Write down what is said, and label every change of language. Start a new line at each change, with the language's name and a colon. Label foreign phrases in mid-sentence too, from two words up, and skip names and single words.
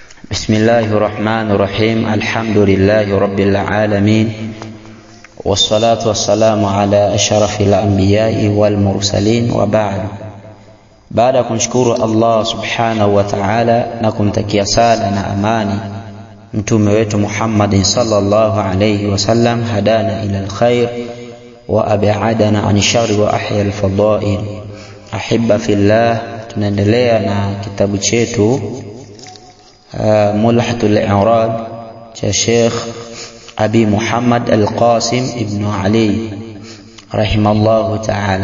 Arabic: بسم الله الرحمن الرحيم. الحمد لله رب العالمين، والصلاة والسلام على أشرف الأنبياء والمرسلين، وبعد.
Swahili: baada kumshukuru Allah
Arabic: سبحانه وتعالى
Swahili: na kumtakia sala na amani mtume wetu Muhammad
Arabic: صلى الله عليه وسلم هدانا إلى الخير وأبعدنا عن الشر وأحيا الفضائل. أحباء في الله,
Swahili: tunaendelea na kitabu chetu Mulhatul I'rab cha Sheikh Abi Muhammad Al-Qasim ibn Ali
Arabic: رحمه الله تعالى.